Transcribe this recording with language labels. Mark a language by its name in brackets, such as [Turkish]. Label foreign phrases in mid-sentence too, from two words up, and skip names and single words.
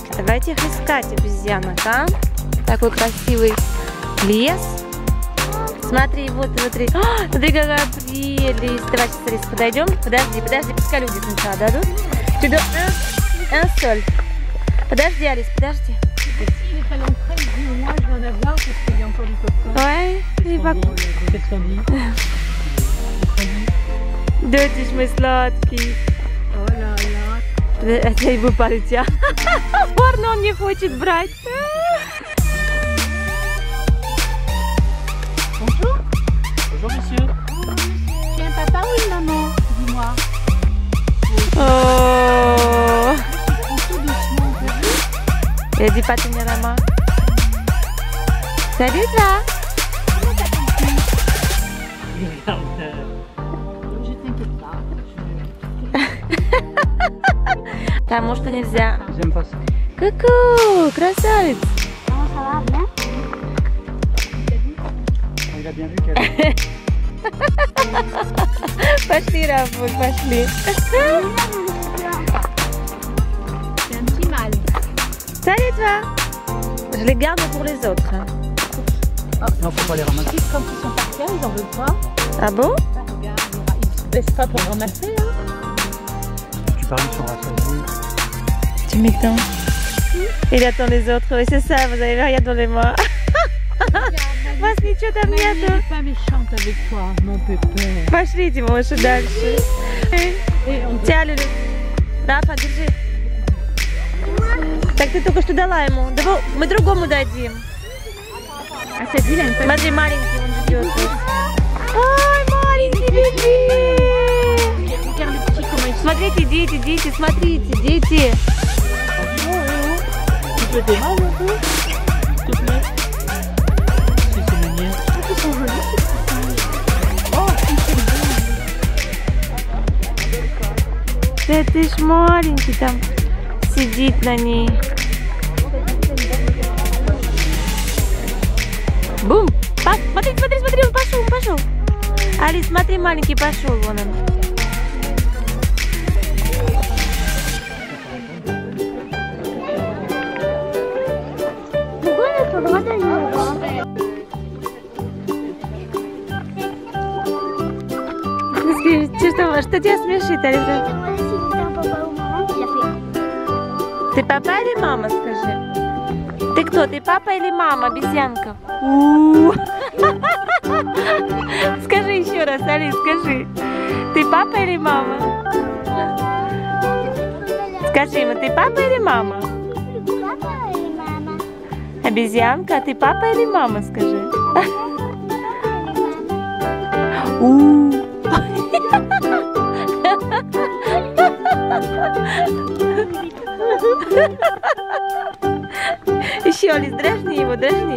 [Russian] Давайте их искать, обезьянок, а? Такой красивый лес. Смотри, вот, смотри. О, смотри, какая прелесть. Давай сейчас, Алис, подойдем. Подожди, пускай люди сначала дадут. Соль. Подожди, Алис, подожди. [French] Ouais, il va. Qu'est-ce qu'on dit? [Russian] Дочь мой сладкий. Это его парня. Порно он не хочет брать. [French] Bonjour. Bonjour, monsieur. Tu es un papa ou une maman? Dis-moi. Oh. Tout doucement, on peut. Il dit pas tenir la main. Salut toi. Je t'inquiète pas. [Russian] Потому что нельзя. [French] J'aime pas ça. [Russian] Ку-ку, красавец. [French] Comment ça va? Bien? Il a bien vu qu'elle... [Russian] Пошли, Рафуль, пошли. [French] C'est un petit mâle. Salut toi. Je les garde pour les autres. Non, faut pas les ramasser. Quand ils sont par terre, ils en veulent pas. Ah bon? Regarde, ils se baissent pas pour ramasser. Tu parles sur la chaise. Tu m'étends. Il attend les autres. Oui, c'est ça, vous avez rien dans les mains. [Russian] Вас ничего там [French] Elle [Russian] нету. [French] n'est pas méchante avec toi, mon pépé. [Russian] Пошлите, малыши, дальше. Тя, Люля. Рафа, держи. Так ты только что дала ему. Давай, мы другому дадим. [French] Ah, cette ville, elle me [Russian] Смотри, маленький он идет. Ой, маленький беби. [French] Regarde le petit, comment il se... [Russian] Смотрите, дети, смотрите, дети. [French] Tu peux démarrer un peu? S'il te plaît. Si, c'est le mien. Ils sont jolis, ces petits. Oh, ils sont beaux. [Russian] Да ты ж маленький там сидит на ней. Бум! Смотри, он пошел. Алис, смотри, маленький пошел, вон он. [French] Pourquoi on n'a pas le droit d'aller là-bas? [Russian] Что тебя смешит, Алис? [French] Moi, si c'était un papa ou maman qui l'a fait. [Russian] Ты папа или мама, скажи? Ты кто? Ты папа или мама, обезьянка? Скажи еще раз, Алис, скажи. Ты папа или мама? Скажи ему, ты папа или мама? [French] Papa et maman. [Russian] Обезьянка, ты папа или мама, скажи? Еще, Алис, дразни его, дразни.